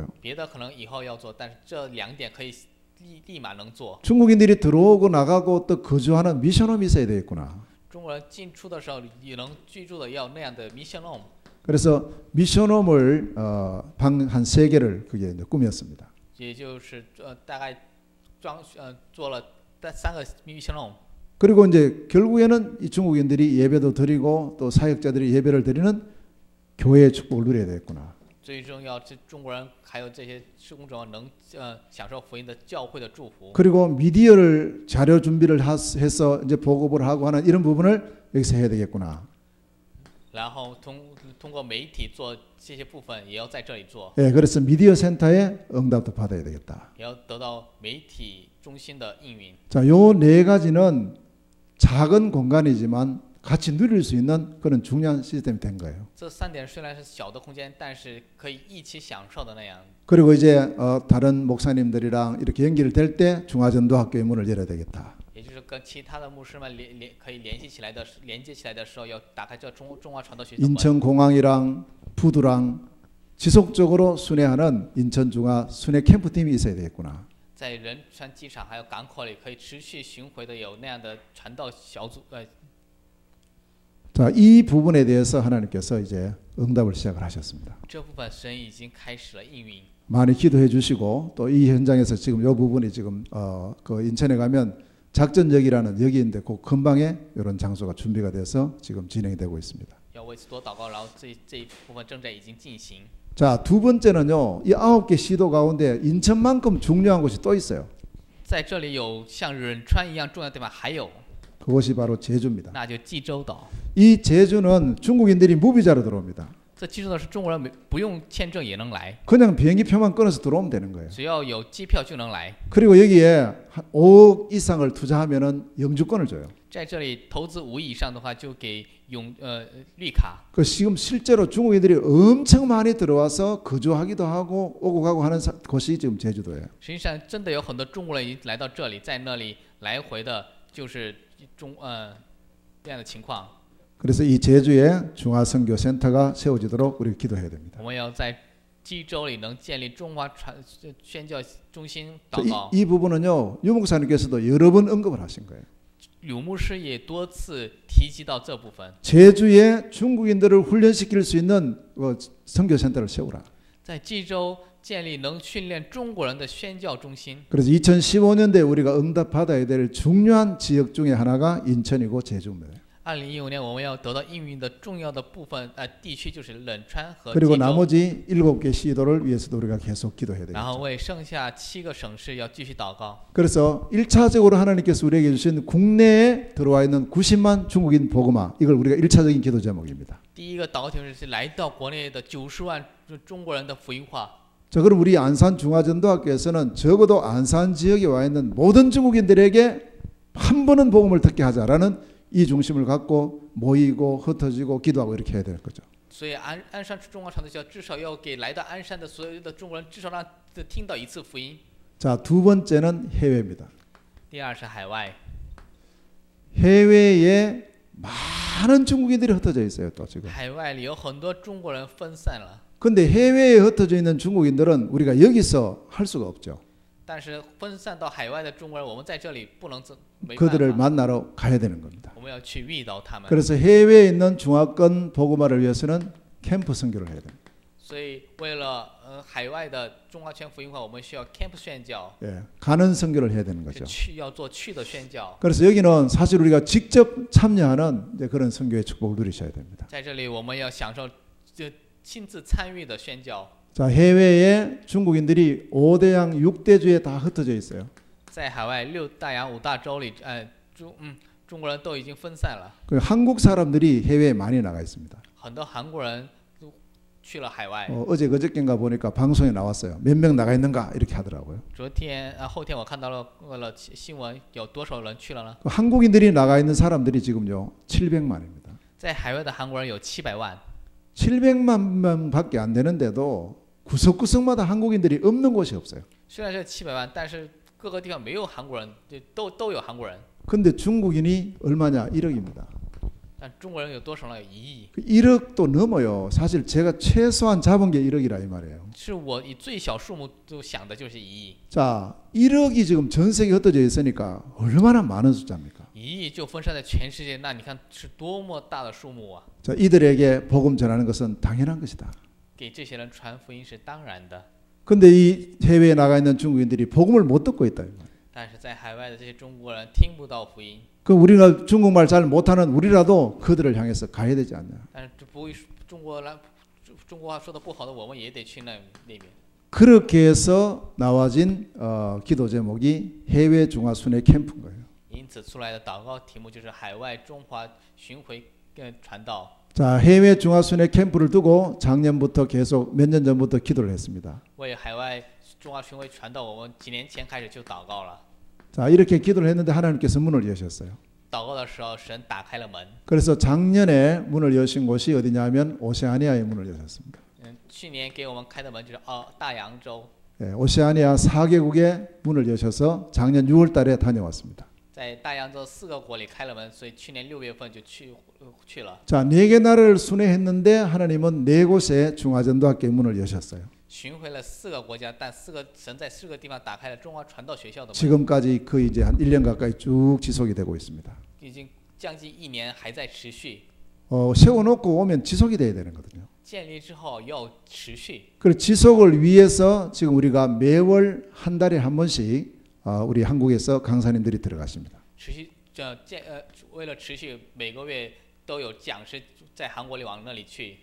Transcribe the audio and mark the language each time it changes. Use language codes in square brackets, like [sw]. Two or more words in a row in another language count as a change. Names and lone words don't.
[zh] 别的可能以后要做，但是这2点可以立马能做。 [ko] 중국인들이 들어오고 나가고 또 거주하는 미션홈이 있어야 되겠구나. [zh] 中国人进出的时候也能居住的要那样的 [en] mission home。 [ko] 그래서 미션홈을 방 한 3개를 그게 이제 꾸몄습니다. [zh] 也就是大概做了3个 [en] mission home。 [ko] 그리고 이제 결국에는 이 중국인들이 예배도 드리고 또 사역자들이 예배를 드리는 교회의 축복을 누려야 되겠구나. [zh] 最重要是中国人还有这些施工者能享受福音的教会的祝福。 [ko] 그리고 미디어를 자료 준비를 해서 이제 보급을 하고 하는 이런 부분을 여기서 해야 되겠구나. [zh] 然后通过媒体做这些部分也要在这里做。 [ko] 예, 그래서 미디어 센터의 응답도 받아야 되겠다. [zh] 也要得到媒体中心的应允。 [ko] 자, 요 4가지는 작은 공간이지만 같이 누릴 수 있는 그런 중요한 시스템이 된 거예요. [zh] 这3点虽然是小的空间，但是可以一起享受的那样。 [ko] 그리고 이제 다른 목사님들이랑 이렇게 연결이 될 때 중화전도학교의 문을 열어야 되겠다. [zh] 也就是跟其他的牧师们可以联系起来的连接起来的时候，要打开这中华传道学校门。 [ko] 인천공항이랑 부두랑 지속적으로 순회하는 인천중화 순회 캠프팀이 있어야 되겠구나. [zh] 在仁川机场还有港口里可以持续巡回的有那样的传道小组。 [ko] 자, 이 부분에 대해서 하나님께서 이제 응답을 시작을 하셨습니다. [zh] 这部分神已经开始了应允。 [ko] 많이 기도해 주시고 또 이 현장에서 지금 이 부분이 지금 그 인천에 가면 작전역이라는 역인데 그 근방에 이런 장소가 준비가 돼서 지금 진행이 되고 있습니다. 要为此多祷告，然后这一部分正在已经进行。 자, 두 번째는요. 이 9개 시도 가운데 인천만큼 중요한 곳이 또 있어요. [zh] 在这里有像仁川一样重要的地方，还有 [ko] 그것이 바로 제주입니다. [zh] 那就济州岛。 [ko] 이 제주는 중국인들이 무비자로 들어옵니다. [zh] 这济州岛是中国人不用签证也能来， [ko] 그냥 비행기표만 끊어서 들어오면 되는 거예요. [zh] 只要有机票就能来。 [ko] 그리고 여기에 한 5억 이상을 투자하면은 영주권을 줘요. [zh] 在这里投资5亿以上的话，就给绿卡。 [ko] 그 지금 실제로 중국인들이 엄청 많이 들어와서 거주하기도 하고 오고 가고 하는 곳이 지금 제주도예요. [zh] 实际上，真的有很多中国人已经来到这里，在那里来回的，就是这样的情况。 [ko] 그래서 이 제주에 중화선교센터가 세워지도록 우리 기도해야 됩니다. [zh] 我们要在济州里能建立中华宣教中心祷告。 [ko] 이 부분은요 유 목사님께서도 여러 번 언급을 하신 거예요. [zh] 柳牧师也多次提及到这部分。 [ko] 제주에 중국인들을 훈련시킬 수 있는 선교센터를 세우라. [zh] 在济州建立能训练中国人的宣教中心。 [ko] 그래서 2015년도에 우리가 응답받아야 될 중요한 지역 중에 하나가 인천이고 제주입니다. [zh] 2015 年我们要得到应允的重要的部分地区就是仁川和 [ko] 그리고 [zh] 济州。 [ko] 나머지 7개 시도를 위해서도 우리가 계속 기도해야 [zh] 然后 [ko] 되겠죠. [zh] 为剩下7个省市要继续祷告。 [ko] 그래서 1차적으로 하나님께서 우리에게 주신 국내에 들어와 있는 90만 중국인 복음화 이걸 우리가 1차적인 기도 제목입니다. [zh] 第一个祷告题是来到国内的90万中国人的福音化。 [ko] 자, 그럼 우리 안산 중화전도학교에서는 적어도 안산 지역에 와 있는 모든 중국인들에게 한 번은 복음을 듣게 하자라는 이 중심을 갖고 모이고 흩어지고 기도하고 이렇게 해야 되는 거죠. [zh] 所以鞍山中华传道学校至少要给来到鞍山的所有的中国人至少让听到一次福音。 [ko] 자, 두 번째는 해외입니다. [zh] 第二是海外， [ko] 해외에 많은 중국인들이 흩어져 있어요. 또 지금. [zh] 海外里有很多中国人分散了， [ko] 근데 해외에 흩어져 있는 중국인들은 우리가 여기서 할 수가 없죠. [zh] 但是分散到海外的中国人，我们在这里不能没办 [ko] 그들을 [zh] 法， [ko] 만나러 가야 되는 겁니다. [zh] 我们要去遇到他们。 [ko] 그래서 해외에 있는 중화권 복음화를 위해서는 캠프 선교를 해야 됩니다. [zh] 所以为了海外的中华全福音化，我们需要 camp 宣教， [ko] 예, 가는 선교를 해야 되는 [zh] 是 [ko] 거죠. [zh] 要做去的宣教。 [ko] 그래서 여기는 사실 우리가 직접 참여하는 이제 그런 선교의 축복을 누리셔야 됩니다. [zh] 在这里我们要享受亲自参与的宣教。 [ko] 자, 해외에 중국인들이 5대양 6대주에 다 흩어져 있어요. [zh] 在海外6大洋5大洲里，中国人都已经分散了， [ko] 그 한국 사람들이 해외에 많이 나가 있습니다. [zh] 很多韩国人都去了海外。 [ko] 어제 그저께인가 보니까 방송에 나왔어요. 몇 명 나가 있는가 이렇게 하더라고요. [zh] 昨天后天我看到了新闻，有多少人去了呢？ [ko] 그 한국인들이 나가 있는 사람들이 지금요 700만입니다. [zh] 在海外的韩国人有700万， [ko] 700만 명밖에 안 되는데도 구석구석마다 한국인들이 없는 곳이 없어요. [zh] 虽然是700万，但是各个地方没有韩国人，都有韩国人。 [ko] 근데 중국인이 얼마냐? 1억입니다. [zh] 但中国人有多少呢？有1亿。 [ko] 1억도 넘어요. 사실 제가 최소한 잡은 게 1억이라 이 말이에요. [zh] 是我以最小数目都想的就是1亿。 [ko] 자, 1억이 지금 전 세계에 흩어져 있으니까 얼마나 많은 숫자입니까? [zh] 1 亿就分散在全世界，那你看是多么大的数目啊！ [ko] 자, 이들에게 복음 전하는 것은 당연한 것이다. [zh] 给这些人传福音是当然的， [ko] 근데 이 해외에 나가 있는 중국인들이 복음을 못 듣고 있다. 이 말이에요. [zh] 但是在海外的这些中国人听不到福音。 [ko] 그 우리가 중국말 잘 못하는 우리라도 그들을 향해서 가야 되지 않냐. [zh] 但是不会中国话说的不好的，我们也得去那边。 [ko] 그렇게 해서 나와진 기도 제목이 해외 중화 순회 캠프인 거예요. [zh] 因此出来的祷告题目就是海外中华巡回传道。 [ko] 자, 해외 중화 순회 캠프를 두고 작년부터 계속 몇 년 전부터 기도를 했습니다. [zh] 为海外中华巡回传道，我们几年前开始就祷告了。 [ko] 자, 이렇게 기도를 했는데 하나님께서 문을 여셨어요. [zh] 祷告的时候，神打开了门。 [ko] 그래서 작년에 문을 여신 곳이 어디냐면 오세아니아의 문을 여셨습니다. [zh] 去年给我们开的门就是大洋洲， [ko] 예, 오세아니아 4개국의 문을 여셔서 작년 6월 달에 다녀왔습니다. [zh] 在大洋洲4个国里开了门，所以去年6月份就去了。 [ko] 자, 4개 나라를 순회했는데 하나님은 4곳의 중화전도학교의 문을 여셨어요. [zh] 巡回了4个国家，但神在4个地方打开了中华传道学校的门， [ko] 지금까지 거의 이제 한 1년 가까이 쭉 지속이 되고 있습니다. [zh] 已经将近1年还在持续。 [ko] 세워놓고 오면 지속이 돼야 되는 거거든요. [zh] 建立之后要持续。 [ko] 그 지속을 위해서 지금 우리가 매월 한 달에 한 번씩 우리 한국에서 강사님들이 들어가십니다. [zh] 持续为了持续，每个月都有讲师在韩国里往那里去。